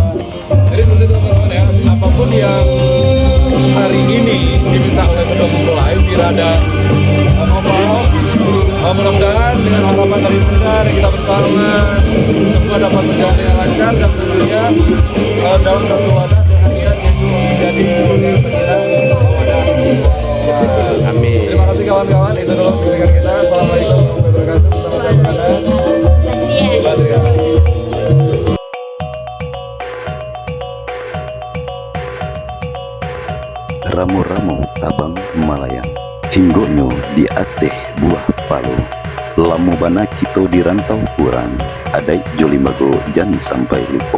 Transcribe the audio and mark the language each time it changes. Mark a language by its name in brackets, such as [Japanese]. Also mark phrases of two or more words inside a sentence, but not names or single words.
[Indonesian] Jadi seperti itu teman-teman ya, apapun yang hari ini diminta oleh kedua mempelai, Vira dan Noval, mudah-mudahan dengan harapan dari Bunda dan kita bersama semua dapat berjalan dengan lancar dan tentunya dalam satu wadah dengan niat yaitu menjadi keluarga sakinah, mawaddah. Amin. Terima kasih kawan-kawan, itu dulu cuplikan kita. [Arabic] السلام عليكم ورحمة الله وبركاته. [Indonesian] Bersama saya Badria. [Minangkabau] Ramu-ramu tabang malayang, hinggonyo di ateh buah palu. Lamu bana kito di rantau kurang, adai jolimago jan sampai lupo.